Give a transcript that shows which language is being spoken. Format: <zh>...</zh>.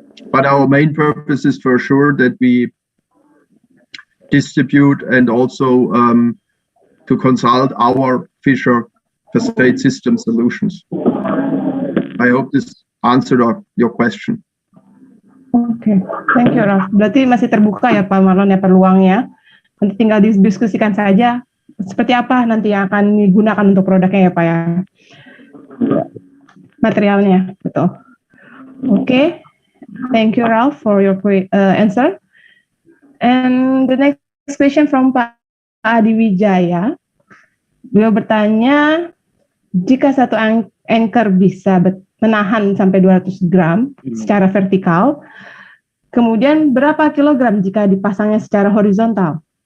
<en>But our main purpose is for sure that we distribute and also to consult our Fischer facade system solutions. I hope this answered your question. Oke, thank you Ralph.</en> <id>Berarti masih terbuka ya Pak Marlon ya peluangnya. Nanti tinggal didiskusikan saja seperti apa nanti yang akan digunakan untuk produknya ya Pak ya. Materialnya, betul.</id> <en>Oke, thank you Ralph for your answer. And the next question from Pak Adi Wijaya.</en> <id>Beliau bertanya, jika satu anchor bisa menahan sampai 200 gram secara vertikal, kemudian berapa kilogram jika dipasangnya secara horizontal?</id>